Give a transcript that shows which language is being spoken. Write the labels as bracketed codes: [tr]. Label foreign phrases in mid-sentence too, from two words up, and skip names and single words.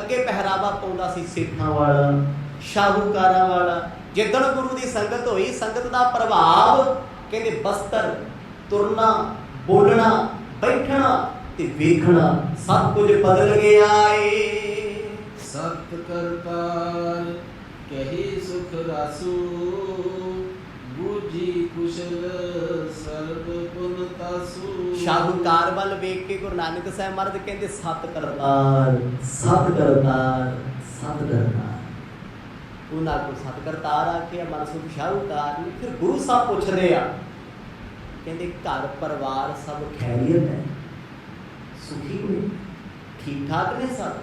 [pa] ਅੱਗੇ ਪਹਿਰਾਵਾ ਪਾਉਂਦਾ ਸੀ ਸਿੱਖਾਂ ਵਾਲਾ, ਸ਼ਾਹੂਕਾਰਾਂ ਵਾਲਾ। ਜਿੱਦਣ ਗੁਰੂ ਦੀ ਸੰਗਤ ਹੋਈ, ਸੰਗਤ ਦਾ ਪ੍ਰਭਾਵ, ਕਹਿੰਦੇ ਬਸਤਰ, ਤੁਰਨਾ, ਬੋਲਣਾ, ਬੈਠਣਾ ਤੇ ਵੇਖਣਾ ਸਭ ਕੁਝ ਬਦਲ ਗਿਆ ਏ। [bra] सत करतार कही सुख रासु, बूझी कुशल सर्व पुन तासु। [pa] ਸ਼ਾਹੂਕਾਰ ਵੱਲ ਵੇਖ ਕੇ ਗੁਰੂ ਨਾਨਕ ਸਾਹਿਬ ਮਹਾਰਾਜ ਕਹਿੰਦੇ ਸਤ ਕਰਤਾਰ, ਸਤ ਕਰਤਾਰ, ਸਤ ਕਰਤਾਰ। ਉਹਨਾਂ ਕੋਲ ਸਤ ਕਰਤਾਰ ਆ ਕੇ ਮਨਸੁਖ ਸ਼ਾਹੂਕਾਰ ਨੂੰ ਫਿਰ ਗੁਰੂ ਸਾਹਿਬ ਪੁੱਛਦੇ ਆ, ਕਹਿੰਦੇ ਘਰ ਪਰਿਵਾਰ ਸਭ ਖੈਰੀਅਤ ਹੈ, ਸੁਖੀ ਨੇ, ਠੀਕ ਠਾਕ ਨੇ ਸਭ।